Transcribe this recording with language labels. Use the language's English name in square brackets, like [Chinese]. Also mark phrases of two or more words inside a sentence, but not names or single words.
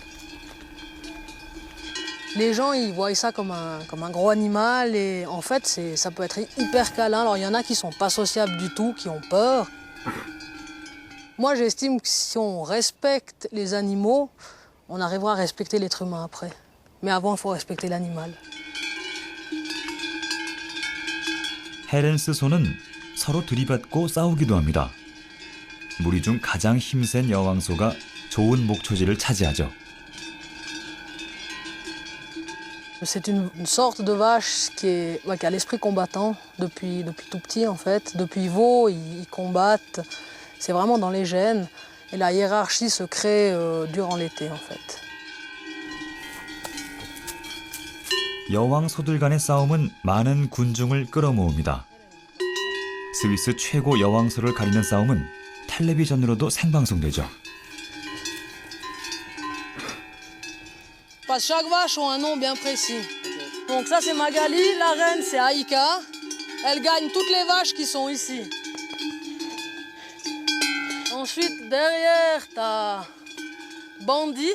[French] Les gens, ils voient ça comme un gros animal et en fait, ça peut être hyper câlin. Alors, il y en a qui sont pas sociables du tout, qui ont peur. Moi, j'estime que si on respecte les animaux, on arrivera à respecter l'être humain après. Mais avant, il faut respecter l'animal. [Korean] 헤렌스 소는 서로 들이받고 싸우기도 합니다. 무리 중 가장 힘센 여왕소가 좋은 목초지를 차지하죠. [French] C'est une sorte de vache qui a l'esprit combattant depuis tout petit en fait. Depuis veau, ils combattent. C'est vraiment dans les gènes. Et la hiérarchie se crée durant l'été en fait. [Korean] 여왕 소들 간의 싸움은 많은 군중을 끌어모읍니다. 스위스 최고 여왕소를 가리는 싸움은 텔레비전으로도 생방송되죠. [French] Parce que chaque vache a un nom bien précis. Donc ça c'est Magali, la reine c'est Aïka. Elle gagne toutes les vaches qui sont ici. Ensuite derrière t'as Bandit.